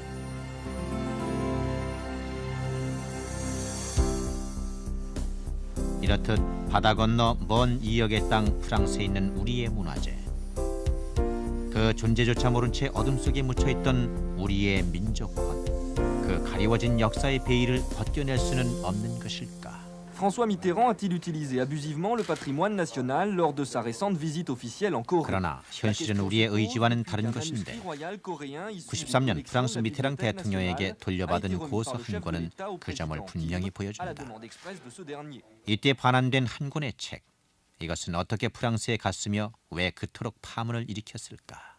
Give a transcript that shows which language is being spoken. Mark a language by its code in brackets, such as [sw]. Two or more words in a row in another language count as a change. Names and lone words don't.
[ko] 이렇듯 바다 건너 먼 2억의 땅 프랑스에 있는 우리의 문화재. 그 존재조차 모른 채 어둠 속에 묻혀있던 우리의 민족권. 그 가리워진 역사의 베일을 벗겨낼 수는 없는 것일까? [fr] François Mitterrand a-t-il utilisé abusivement le patrimoine national lors de sa récente visite officielle en Corée? [ko] 그러나 현실은 우리의 의지와는 다른 것인데 93년 프랑스 미테랑 대통령에게 돌려받은 고서 한 권은 그 점을 분명히 보여준다. 이때 반환된 한 권의 책. 이것은 어떻게 프랑스에 갔으며 왜 그토록 파문을 일으켰을까?